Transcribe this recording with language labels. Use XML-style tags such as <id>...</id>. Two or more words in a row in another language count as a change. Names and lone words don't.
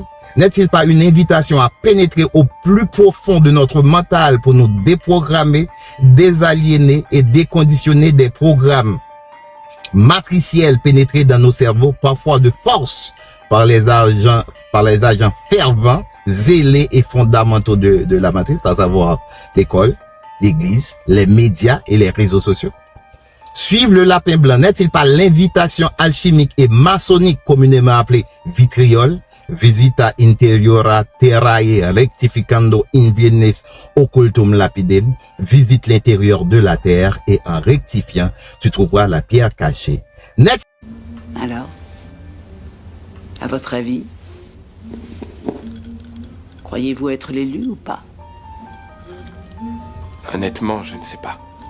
<fr>N'est-il pas une invitation à pénétrer au plus profond de notre mental pour nous déprogrammer, désaliéner et déconditionner des programmes matriciels pénétrés dans nos cerveaux, parfois de force, par les agents fervents, zélés et fondamentaux de la matrice, à savoir l'école, l'église, les médias et les réseaux sociaux? Suivre le lapin blanc n'est-il pas l'invitation alchimique et maçonnique communément appelée vitriol?</fr> <la>Visita interiora terrae rectificando in viennes occultum lapidem.</la> <fr>Visite l'intérieur de la terre et en rectifiant, tu trouveras la pierre cachée. Alors, à votre avis, croyez-vous être l'élu ou pas? Honnêtement, je ne sais pas.</fr>